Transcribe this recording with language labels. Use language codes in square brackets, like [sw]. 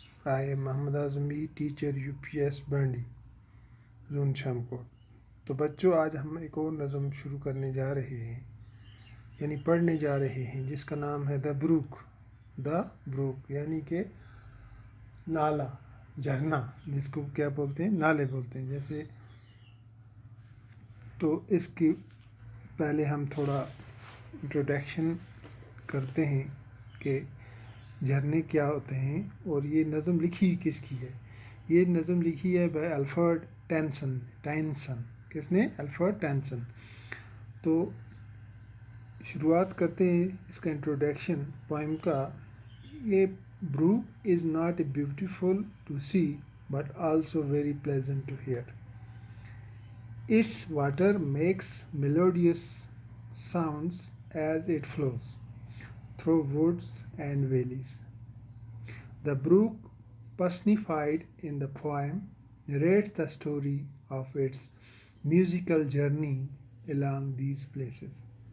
[en] I am Mohammad Azmi, teacher UPS Bandi zone Sham Kot. [ur] تو بچوں آج ہم ایک اور نظم شروع کرنے جا رہے ہیں یعنی پڑھنے جا رہے ہیں جس کا نام ہے دا بروک یعنی کہ نالا جھرنا جس کو کیا بولتے ہیں نالے بولتے ہیں جیسے. تو اس کی پہلے ہم تھوڑا انٹروڈکشن کرتے ہیں کہ جھرنے کیا ہوتے ہیں اور یہ نظم لکھی کس کی ہے. یہ نظم لکھی ہے بائی الفرڈ ٹینسن. کس نے؟ Alfred tension. تو شروعات کرتے ہیں اس کا انٹروڈکشن پوئم کا. [en] یہ brook is not a beautiful to see but also very pleasant to hear. Its water makes melodious sounds as it flows through woods and valleys. The brook, personified in the poem, narrates the story of its musical journey along these places.